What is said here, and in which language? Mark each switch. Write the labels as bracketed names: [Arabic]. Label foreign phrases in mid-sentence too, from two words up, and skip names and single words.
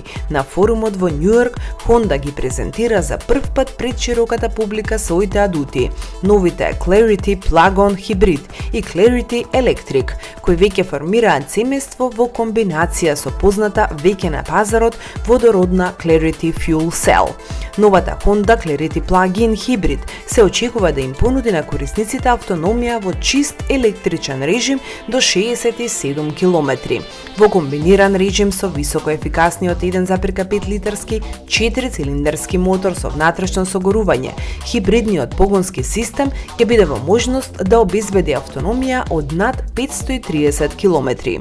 [Macedonian] На форумот во Њујорк Honda ги презентира за прв пат пред широката публика своите адути, новите Clarity Plug-on Hybrid и Clarity Electric, кои веќе формираат семејство во комбинација со позната веќе на пазарот водородна Clarity Fuel Cell. Новата Honda Clarity Plug-in Hybrid се очекува да им понуди на корисниците автономија во чист електричен режим до 67 км. Во комбиниран режим со високо ефикасниот 1,5 литарски 4-цилиндарски мотор со внатрешно согорување, хибридниот погонски систем ќе биде во можност да обезбеди автономија од над 530 км.